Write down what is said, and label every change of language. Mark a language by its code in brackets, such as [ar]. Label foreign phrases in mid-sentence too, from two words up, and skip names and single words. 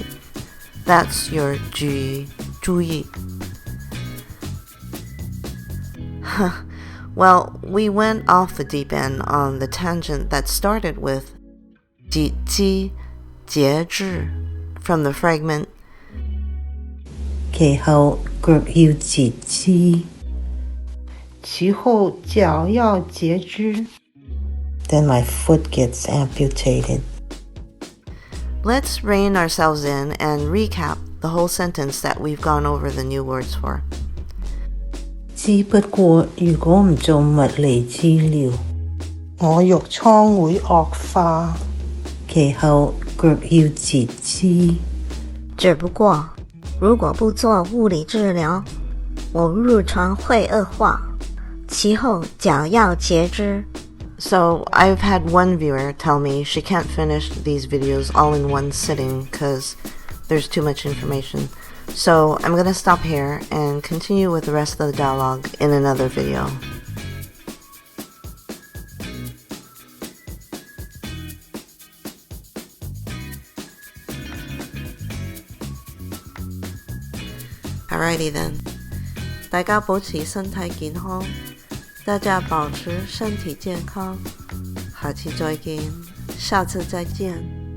[en] That's your 注意. Well, we went off the deep end on the tangent that started with 几节制 from the fragment [yue] 其後腳要截肢，其後腳要截肢。 [en] Then my foot gets amputated. Let's rein ourselves in and recap the whole sentence that we've gone over the new words for. [yue] 只不過如果唔做物理治療，我肉瘡會惡化，其後腳要截肢。只不過如果不做物理治療，我褥瘡會惡化，其後腳要截肢。 [en] So I've had one viewer tell me she can't finish these videos all in one sitting because there's too much information. So I'm going to stop here and continue with the rest of the dialogue in another video. Alrighty then. [yue] 大家保持身體健康，大家保持身體健康，下次再見，下次再見。